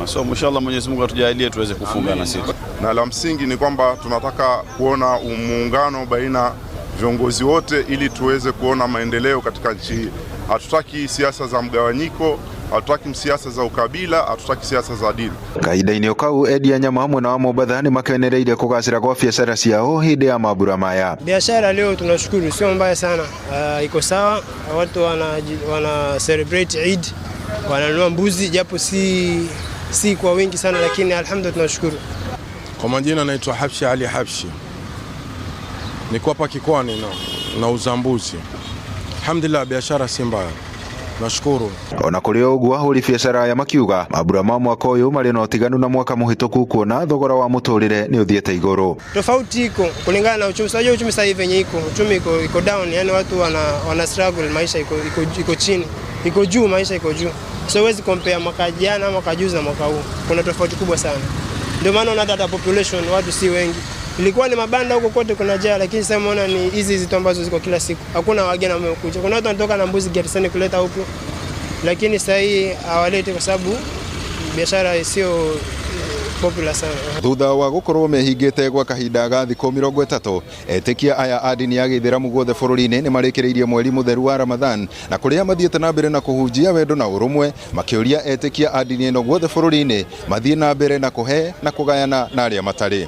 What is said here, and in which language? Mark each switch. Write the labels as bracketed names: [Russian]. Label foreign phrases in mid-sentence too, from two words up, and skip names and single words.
[Swahili] So inshallah Mwenyezi Mungu atujalie tuweze kufunga na 6. Na la msingi ni kwamba tunataka kuona muungano baina viongozi wote ili tuweze kuona maendeleo katika nchi hii. Hatutaki siasa za mgawanyiko, hatutaki siasa za ukabila, hatutaki siasa za dini. [Kikuyu] Kahinda-inĩ kau endia nyama hamwe na wa Mombasa ni makenereire kugacira kwa biashara ciao hindi ya mambura maya. [Swahili] Biashara leo tunashukuru sio mbaya sana, iko sawa. Watu wana celebrate Eid, wananunua mbuzi japo si kwa wingi sana, lakini alhamdulillah tunashukuru. Kwa majina naitwa Habshi Ali Habshi, niko hapa Kikwani na uzambuzi. Alhamdulillah biashara si mbaya, nashukuru. [Kikuyu] Ona kuri uguo ahuri biashara ya makiuga mambura ma mwaka uyu mari na utiganu na mwaka muhituku kuona thogora wa muturire ni uthiete iguru. [Swahili] Tofauti iko kulingana na uchumi. Sasa uchumi sasa hivi yenye uchumi iko down, yani watu wana struggle, maisha iko chini, iko juu, maisha iko juu. So huwezi compare mwaka jana, mwaka juzi na mwaka huu. Kuna tofauti kubwa sana. Ndio maana unaona [English] data population [Swahili] watu si wengi. Ilikuwa ni mabanda huko kote kuna jaa, lakini sasa unaona ni hizi tu ambazo ziko kila siku. Hakuna wageni ambao wamekuja. Kuna watu wanatoka na mbuzi Garisani kuleta huko, lakini sasa hii hawaleti kwa sababu biashara sio popular sana. [Kikuyu] Thutha wa gukorwo mehingite gwa kahinda ga thiku 30 etikia aya a dini ya Gĩithĩramu guothe bũrũri-inĩ ni marekereirie mweri mutheru wa Ramadhan na kuria mathiete na mbere na kuhunjia wendo na urumwe, makiuria etikia a dini ĩno guothe bũrũri-inĩ mathie na mbere na kuhe na kugayana na aria matari.